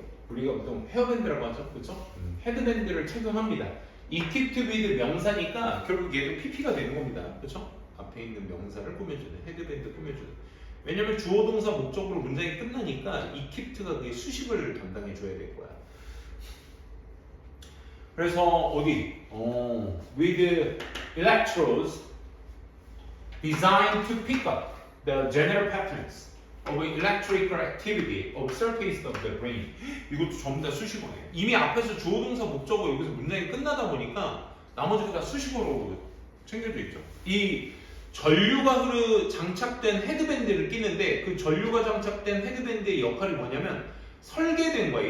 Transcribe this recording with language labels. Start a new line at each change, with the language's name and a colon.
Korean: 우리가 보통 헤어밴드라고 하죠, 그렇죠? 헤드밴드를 착용합니다.
English: equipped with
Korean: 명사니까 결국 얘도 PP가 되는 겁니다, 그렇죠? 앞에 있는 명사를 꾸며주는 헤드밴드 꾸며주는. 왜냐면 주어 동사 목적으로 문장이 끝나니까 equipped가 그게 수식을 담당해 줘야 될 거야. 그래서 어디?
English: with electrodes designed to pick up the general patterns of electrical activity of surface of the brain.
Korean: 이것도 전부 다 수식어네요. 이미 앞에서 주어 동사 목적어 여기서 문장이 끝나다 보니까 나머지가 다 수식어로 챙겨져 있죠. 이 전류가 장착된 헤드밴드를 끼는데 그 전류가 장착된 헤드밴드의 역할이 뭐냐면 설계된 거야.